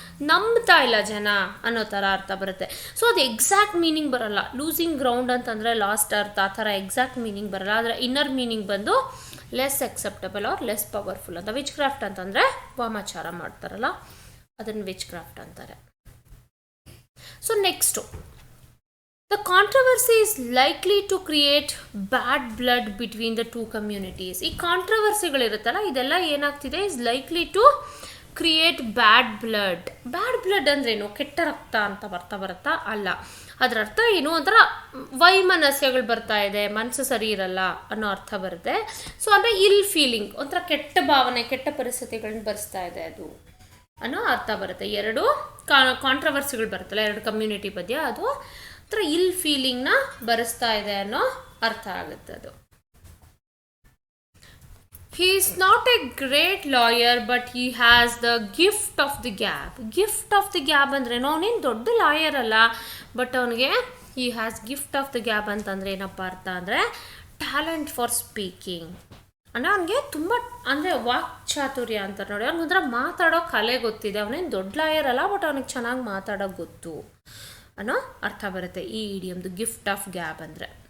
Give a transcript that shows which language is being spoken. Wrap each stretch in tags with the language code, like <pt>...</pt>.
<kn>ನಂಬ್ತಾ ಇಲ್ಲ ಜನ ಅನ್ನೋ ಥರ ಅರ್ಥ ಬರುತ್ತೆ. ಸೊ ಅದು ಎಕ್ಸಾಕ್ಟ್ ಮೀನಿಂಗ್ ಬರಲ್ಲ. ಲೂಸಿಂಗ್ ಗ್ರೌಂಡ್ ಅಂತಂದರೆ ಲಾಸ್ಟ್ ಅರ್ಥ, ಆ ಥರ ಎಕ್ಸಾಕ್ಟ್ ಮೀನಿಂಗ್ ಬರಲ್ಲ. ಆದರೆ ಇನ್ನರ್ ಮೀನಿಂಗ್ ಬಂದು</kn> <en>less acceptable or less powerful</en> <kn>ಅಂತ. ವಿಚ್ ಕ್ರಾಫ್ಟ್ ಅಂತಂದರೆ ವಾಮಾಚಾರ ಮಾಡ್ತಾರಲ್ಲ ಅದನ್ನು ವಿಚ್ ಕ್ರಾಫ್ಟ್ ಅಂತಾರೆ.</kn> <en>So next, the controversy is likely to create bad blood between the two communities.</en> <kn>ಈ ಕಾಂಟ್ರವರ್ಸಿಗಳಿರುತ್ತಲ್ಲ ಇದೆಲ್ಲ ಏನಾಗ್ತಿದೆ,</kn> <en>Is likely to create bad blood.</en> <kn>Bad blood ಅಂದ್ರೇನು, ಕೆಟ್ಟ ರಕ್ತ ಅಂತ ಬರುತ್ತಾ ಅಲ್ಲ. ಅದರ ಅರ್ಥ ಏನು, ಒಂಥರ ವೈಮನಸ್ಯಗಳು ಬರ್ತಾ ಇದೆ, ಮನಸ್ಸು ಸರಿ ಇರಲ್ಲ ಅನ್ನೋ ಅರ್ಥ ಬರುತ್ತೆ. ಸೊ ಅಂದರೆ ಇಲ್ ಫೀಲಿಂಗ್, ಒಂಥರ ಕೆಟ್ಟ ಭಾವನೆ, ಕೆಟ್ಟ ಪರಿಸ್ಥಿತಿಗಳನ್ನ ಬರೆಸ್ತಾ ಇದೆ ಅದು ಅನ್ನೋ ಅರ್ಥ ಬರುತ್ತೆ. ಎರಡು ಕಾಂಟ್ರವರ್ಸಿಗಳು ಬರುತ್ತಲ್ಲ ಎರಡು ಕಮ್ಯುನಿಟಿ ಮಧ್ಯೆ, ಅದು ಒಂಥರ ಇಲ್ ಫೀಲಿಂಗ್ನ ಬರೆಸ್ತಾ ಇದೆ ಅನ್ನೋ ಅರ್ಥ ಆಗುತ್ತೆ ಅದು.</kn> <en>He is not a great lawyer but he has the gift of the gab.</en> <kn>gift of the gab ಅಂದ್ರೇನು, ಅವನೇನು ದೊಡ್ಡ ಲಾಯರ್ ಅಲ್ಲ, ಬಟ್ ಅವನಿಗೆ</kn> <en>he has gift of the gab</en> <kn>ಅಂತಂದರೆ ಏನಪ್ಪ ಅರ್ಥ ಅಂದರೆ</kn> <en>Talent for speaking.</en> <kn>ಅಂದರೆ ಅವನಿಗೆ ತುಂಬ ಅಂದರೆ ವಾಕ್ಚಾತುರ್ಯ ಅಂತ ನೋಡಿ, ಅವ್ನಿಗೊಂಥರ ಮಾತಾಡೋ ಕಲೆ ಗೊತ್ತಿದೆ. ಅವನೇನು ದೊಡ್ಡ ಲಾಯರ್ ಅಲ್ಲ, ಬಟ್ ಅವನಿಗೆ ಚೆನ್ನಾಗಿ ಮಾತಾಡೋಕೆ ಗೊತ್ತು ಅನ್ನೋ ಅರ್ಥ ಬರುತ್ತೆ ಈ ಇಡಿಯಮ್ದು ಗಿಫ್ಟ್ ಆಫ್ ಗ್ಯಾಬ್ ಅಂದರೆ.</kn>